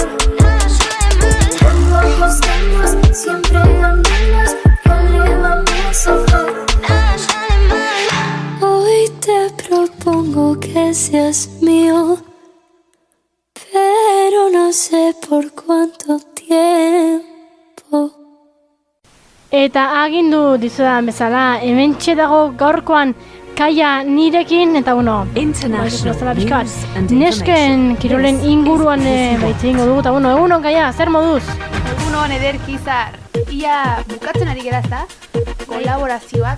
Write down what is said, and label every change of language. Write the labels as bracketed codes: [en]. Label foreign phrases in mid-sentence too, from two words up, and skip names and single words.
[es] Cuando apostamos, siempre ganamos, ¿qué le vamos a hacer? Hoy te propongo que seas mío, pero no sé por cuánto tiempo. [eu] Eta agindu dizudan bezala, hementxe dago gaurkoan Kaia nirekin, eta nesken kirolen inguruan baitze ingo dugu, eta egunon Kaia, zer moduz? Egunon ederki izar, ia bukatzen ari gera ezta, kolaborazioak.